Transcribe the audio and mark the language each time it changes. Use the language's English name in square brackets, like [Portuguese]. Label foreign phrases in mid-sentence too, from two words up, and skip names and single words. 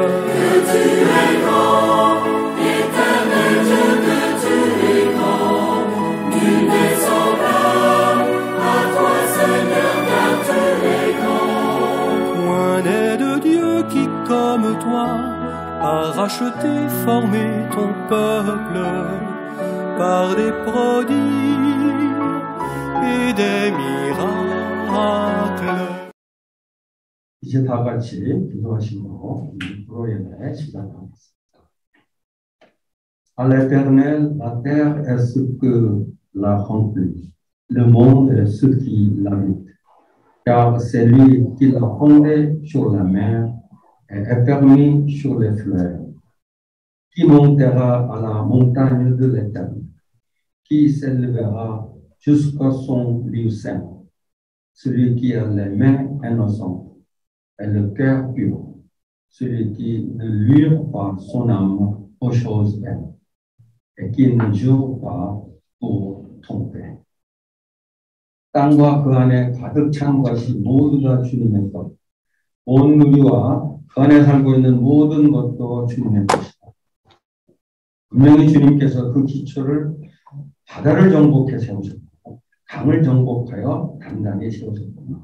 [French] Que tu es grand, éternel Dieu, que tu es grand, nul n'est semblable à toi, Seigneur, car tu es grand. Point n'est de Dieu qui, comme toi, a racheté, formé ton peuple par des prodiges et des miracles. [Korean] 이제 다 같이 기도하시고 프로예배 시작하겠습니다. [French] À l'Éternel, la terre est ce que la remplit, le monde est ce qui l'habite. Car c'est lui qui l'a fondé sur la mer et permis sur les fleuves. Qui montera à la montagne de l'Éternel? Qui s'élèvera jusqu'à son lieu saint? Celui qui a les mains innocentes et le cœur pur, celui qui ne lure pas son âme aux choses vaines et qui ne jure pas pour tromper. [Korean] 땅과 그 안에 가득 찬 것이 모두가 주님의 것, 온 누리와 그 안에 살고 있는 모든 것도 주님의 것이다. 분명히 주님께서 그 기초를 바다를 정복해 세우셨고 강을 정복하여 단단히 세우셨구나.